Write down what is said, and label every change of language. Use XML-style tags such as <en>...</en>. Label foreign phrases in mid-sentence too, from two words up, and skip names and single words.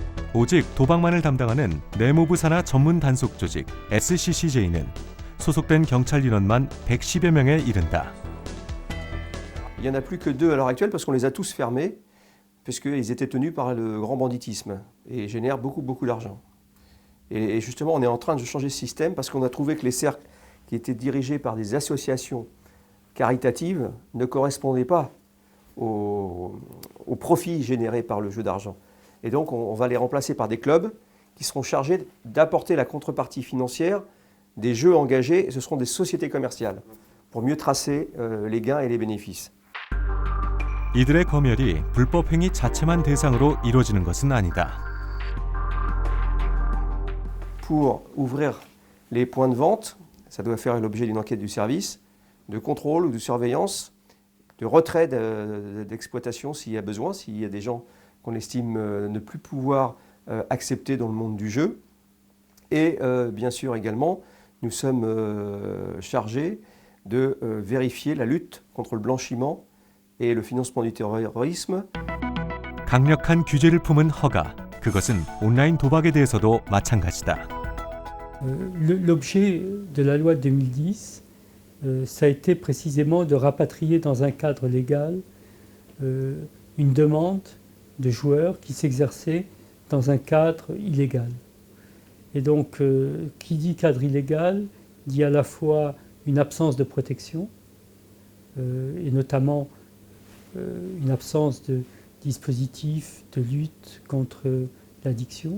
<ko>오직 도박만을 담당하는 내무부 산하 전문 단속 조직 SCCJ는 소속된 경찰 인원만 110여 명에 이른다.</ko> <fr>Il n'y en a plus que 2 à l'heure actuelle parce qu'on les a tous fermés, puisqu'ils étaient tenus par le grand banditisme et génèrent beaucoup d'argent. Et justement, on est en train de changer ce système parce qu'on a trouvé que les cercles qui étaient dirigés par des associations caritatives ne correspondaient pas au profit généré par le jeu d'argent. Et donc, on va les remplacer par des clubs qui seront chargés d'apporter la contrepartie financière des jeux engagés, et ce seront des sociétés commerciales, pour mieux tracer les gains et les bénéfices.</fr> <ko>이들의 검열이 불법 행위 자체만 대상으로 이루어지는 것은 아니다.</ko> <fr>Pour ouvrir les points de vente, ça doit faire l'objet d'une enquête du service, de contrôle ou de surveillance, de retrait d'exploitation s'il y a besoin, s'il y a des gens qu'on estime ne plus pouvoir accepter dans le monde du jeu. Et bien sûr également, nous sommes chargés de vérifier la lutte contre le blanchiment et le financement du terrorisme.</fr> <ko>강력한 규제를 품은 허가, 그것은 온라인 도박에 대해서도 마찬가지다.</ko> <fr>L'objet de la loi de 2010, ça a été précisément de rapatrier dans un cadre légal une demande de joueurs qui s'exerçaient dans un cadre illégal. Et donc, qui dit cadre illégal, dit à la fois une absence de protection, et notamment une absence de dispositifs de lutte contre l'addiction.</fr>